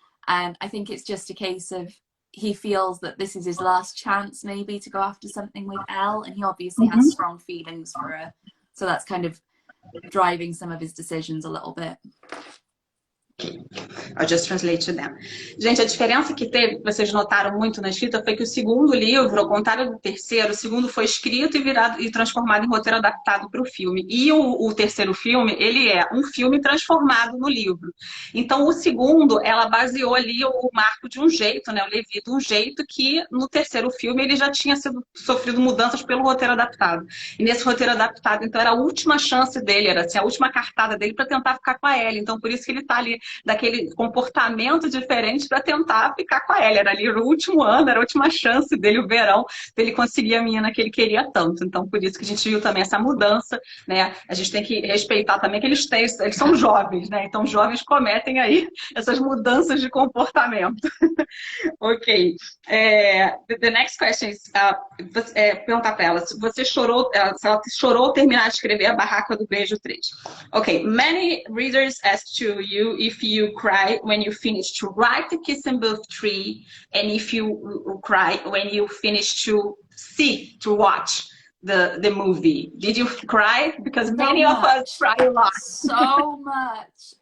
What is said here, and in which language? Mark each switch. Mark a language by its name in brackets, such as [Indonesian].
[English] And I think it's just a case of he feels that this is his last chance maybe to go after something with Elle, and he obviously has strong feelings for her. So that's kind of driving some of his decisions a little bit. Okay. I'll just translate to them. [Portuguese] Gente, a diferença que teve, vocês notaram muito na escrita, foi que o segundo livro, ao contrário do terceiro, o segundo foi escrito e transformado em roteiro adaptado para o filme. E o terceiro filme, ele é um filme transformado no livro. Então, o segundo, ela baseou ali o Marco de um jeito, né, o Levi de um jeito que no terceiro filme ele já tinha sofrido mudanças pelo roteiro adaptado. E nesse roteiro adaptado, então, era a última chance dele, era assim, a última cartada dele para tentar ficar com a Ellie. Então, por isso que ele está ali daquele comportamento diferente para tentar ficar com a Ellie. Era ali o último ano, era a última chance dele, o verão, dele conseguir a menina que ele queria tanto. Então, por isso que a gente viu também essa mudança, né? A gente tem que respeitar também que eles são jovens, né? Então, jovens cometem aí essas mudanças de comportamento. Ok. [English] The next question is, [Portuguese] perguntar para ela se você chorou, se ela chorou ao terminar de escrever A Barraca do Beijo 3. [English] Ok. Many readers asked to you if you cry when you finish to write the Kiss and Booth 3, and if you cry when you finish to watch the movie. Did you cry? Because many of us cry a lot. So much.